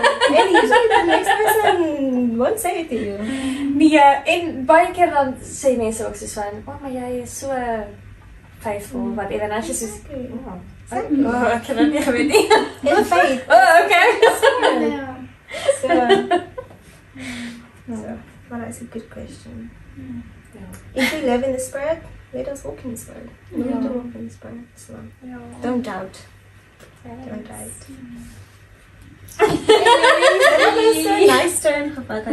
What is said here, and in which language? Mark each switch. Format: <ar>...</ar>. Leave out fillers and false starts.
<en>And usually the next person won't say it to you.</en> <af>Nee, en baie keer dan sê mense ook soos van, oh, maar jy is so faithful, wat even as jy soos, ek kan dit nie geweet nie.</af> <en>In faith. Oh, okay. So, well, that's a good question. If we live in the Spirit, let us walk in the Spirit. We need to walk in the Spirit. So, don't doubt. Don't doubt. That was so nice turn gevat.</en>